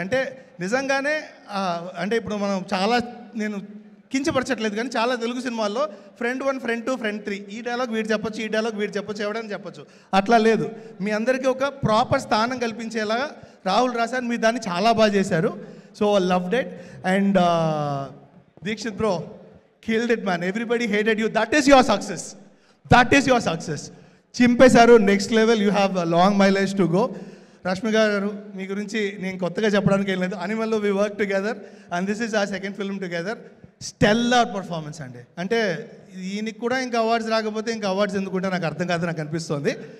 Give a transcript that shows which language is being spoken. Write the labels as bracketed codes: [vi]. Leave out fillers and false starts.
[te] అంటే నిజంగానే అంటే ఇప్పుడు మనం చాలా, నేను కించపరచట్లేదు కానీ చాలా తెలుగు సినిమాల్లో ఫ్రెండ్ 1, ఫ్రెండ్ 2, ఫ్రెండ్ 3, ఈ డైలాగ్ వీడు చెప్పొచ్చు, ఈ డైలాగ్ వీడు చెప్పొచ్చు, ఎవడని చెప్పొచ్చు. అట్లా లేదు, మీ అందరికీ ఒక ప్రాపర్ స్థానం కల్పించేలాగా రాహుల్ రాశారు. మీరు దాన్ని చాలా బాగా చేశారు. [en] So loved it. And Dikshit bro killed it man, everybody hated you, that is your success. That is your success. [te] చింపేశారు, [en] Next level. You have long mileage to go. Rashmika గారు, [te] మీ గురించి నేను కొత్తగా చెప్పడానికి ఏం లేదు. [en] అనిమల్లో we work together and this is a second film together. [te] Stellar performance అండి. అంటే ఈయనకి కూడా ఇంకా అవార్డ్స్ రాకపోతే ఇంకా అవార్డ్స్ ఎందుకుంటే నాకు అర్థం కాదు, నాకు అనిపిస్తుంది.